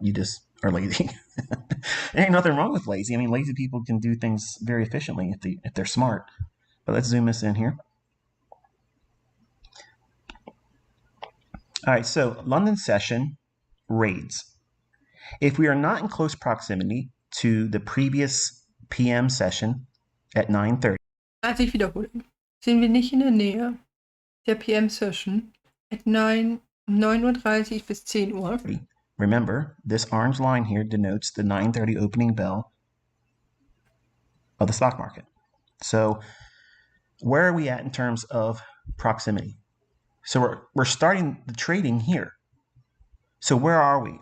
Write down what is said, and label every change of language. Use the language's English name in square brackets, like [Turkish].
[English] You just are lazy. There ain't nothing wrong with lazy. I mean, lazy people can do things very efficiently if they're smart. But let's zoom this in here. All right, so London session raids. If we are not in close proximity to the previous PM session at 9:30. [German] Also ich wiederhole. Sind wir nicht in der Nähe der PM-Session at 9:30 bis 10 Uhr. [English] Remember, this orange line here denotes the 9:30 opening bell of the stock market. So where are we at in terms of proximity? So we're starting the trading here. So where are we?